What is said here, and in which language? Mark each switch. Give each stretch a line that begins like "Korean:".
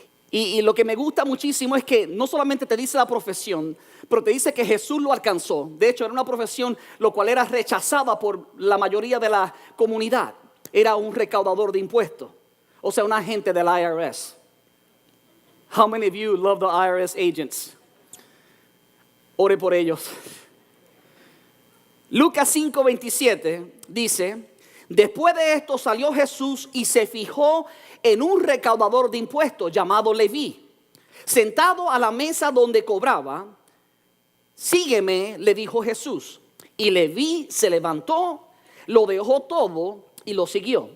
Spanish: Y lo que me gusta muchísimo es que no solamente te dice la profesión, pero te dice que Jesús lo alcanzó. De hecho, era una profesión lo cual era rechazada por la mayoría de la comunidad. Era un recaudador de impuestos, o sea, un agente del IRS.
English: How many of you love the IRS agents?
Spanish: Ore por ellos. Lucas 5:27 dice: después de esto salió Jesús y se fijó en un recaudador de impuestos llamado Leví, sentado a la mesa donde cobraba. Sígueme, le dijo Jesús. Y Leví se levantó, lo dejó todo y lo siguió.